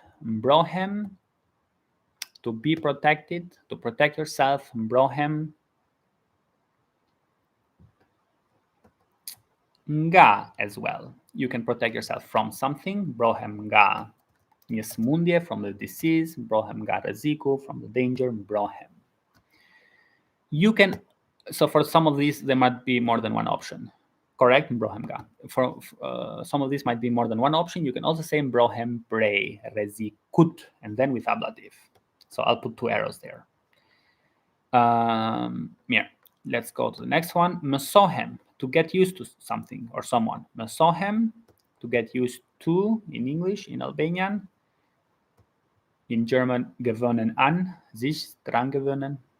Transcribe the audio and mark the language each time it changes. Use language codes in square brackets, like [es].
[en] Mbrohem, to be protected, to protect yourself. Mbrohem. Nga as well. You can protect yourself from something. [sq] Mbrohem nga një smundje, [en] from the disease. [sq] Mbrohem nga rreziku, [en] from the danger. [sq] Mbrohem. [en] You can, so for some of these, there might be more than one option. Correct? Mbrohem nga. For some of these might be more than one option. You can also say [sq] mbrohem prej rrezikut, [en] and then with ablative. So I'll put 2 arrows there. Here, let's go to the next one. Mësohem, to get used to something or someone. Mësohem, to get used to in English, in Albanian. In German, [de] gewöhnen an, sich dran gewöhnen.